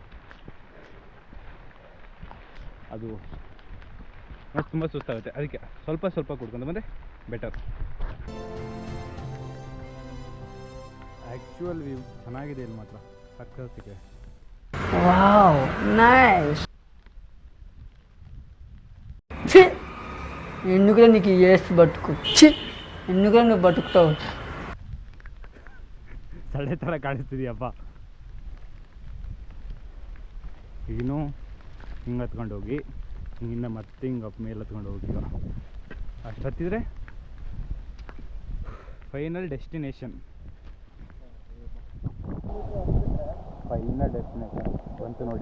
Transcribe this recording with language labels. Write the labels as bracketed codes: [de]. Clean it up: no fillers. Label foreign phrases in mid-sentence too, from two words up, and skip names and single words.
[kn] ಅದು ಮತ್ತು ತುಂಬ ಸುಸ್ತಾಗುತ್ತೆ, ಅದಕ್ಕೆ ಸ್ವಲ್ಪ ಕುಡ್ಕೊಂಡು ಬಂದರೆ ಬೆಟರ್. [en] actual view [kn] ಚೆನ್ನಾಗಿದೆ ಇಲ್ಲಿ ಮಾತ್ರ, ಸಕ್ಕತ್ತಿಗೆ. [en] wow, nice. [te] ఎందుకులే నీకు ఏసి బతుకు, ఎందుకులే నువ్వు బతుకుతావు. [kn] ಸಡೆ ಥರ ಕಾಣಿಸ್ತಿದೆಯಪ್ಪ. ಈಗಿನೂ ಹಿಂಗೆ ಹತ್ಕೊಂಡು ಹೋಗಿ, ಹಿಂಗಿಂದ ಮತ್ತೆ ಹಿಂಗೆ ಮೇಲೆ ಹತ್ಕೊಂಡು ಹೋಗಿ, ಅಷ್ಟು ಹತ್ತಿದ್ರೆ [en] final destination [kn] ಬಂತು ನೋಡಿ.